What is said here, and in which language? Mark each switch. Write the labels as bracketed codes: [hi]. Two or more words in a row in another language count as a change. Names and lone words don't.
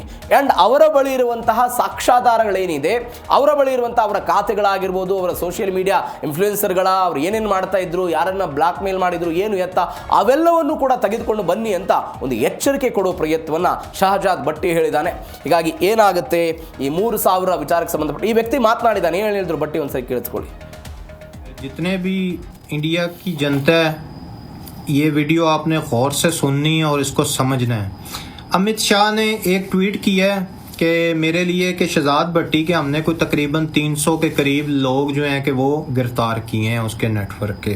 [kn] ಆ್ಯಂಡ್ ಅವರ ಬಳಿ ಇರುವಂತಹ ಸಾಕ್ಷ್ಯಾಧಾರಗಳೇನಿದೆ, ಅವರ ಬಳಿ ಇರುವಂಥ ಅವರ ಖಾತೆಗಳಾಗಿರ್ಬೋದು, ಅವರ [en] social media [kn] ಇನ್ಫ್ಲೂಯೆನ್ಸರ್ಗಳ ಅವ್ರು ಏನೇನು ಮಾಡ್ತಾ ಇದ್ರು, ಯಾರನ್ನು ಬ್ಲಾಕ್ ಮೇಲ್ ಮಾಡಿದ್ರು, ಏನು ಎತ್ತ, ಅವೆಲ್ಲವನ್ನು ಕೂಡ ತೆಗೆದುಕೊಂಡು ಬನ್ನಿ ಅಂತ ಒಂದು ಎಚ್ಚರಿಕೆ ಕೊಡುವ ಪ್ರಯತ್ನವನ್ನು ಶಹಜಾದ್ ಭಟ್ಟಿ ಹೇಳಿದ್ದಾನೆ. ಹೀಗಾಗಿ ಏನಾಗುತ್ತೆ, ಈ 3000 ವಿಚಾರಕ್ಕೆ ಸಂಬಂಧಪಟ್ಟ ಈ ವ್ಯಕ್ತಿ ಮಾತನಾಡಿದ್ದಾನೆ. ಏನು ಹೇಳಿದ್ರು ಭಟ್ಟಿ ಒಂದ್ಸರಿ ಕೇಳಿಸ್ಕೊಳ್ಳಿ. [hi] जितने भी इंडिया की जनता, ये वीडियो आपने गौर से सुननी है और इसको समझना है. अमित शाह ने एक ट्वीट किया है कि मेरे लिए कि शहजाद भट्टी के हमने कोई तकरीबन 300 के करीब लोग जो हैं कि वो गिरफ्तार किए हैं उसके नेटवर्क के.